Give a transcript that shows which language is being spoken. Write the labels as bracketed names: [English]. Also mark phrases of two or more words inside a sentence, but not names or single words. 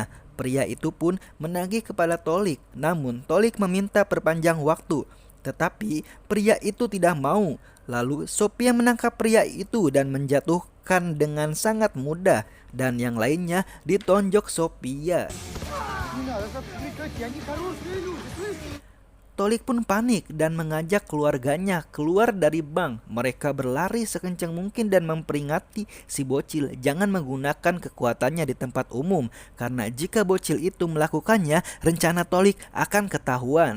[Indonesian] Pria itu pun menagih kepada Tolik, namun Tolik meminta perpanjang waktu. Tetapi pria itu tidak mau. Lalu Sophia menangkap pria itu dan menjatuhkan dengan sangat mudah. Dan yang lainnya ditonjok Sophia. [Russian] Не надо, прекрати, они хорошие люди, слышишь? [Indonesian] Tolik pun panik dan mengajak keluarganya keluar dari bank. Mereka berlari sekencang mungkin dan memperingati si bocil jangan menggunakan kekuatannya di tempat umum. Karena jika bocil itu melakukannya, rencana Tolik akan ketahuan.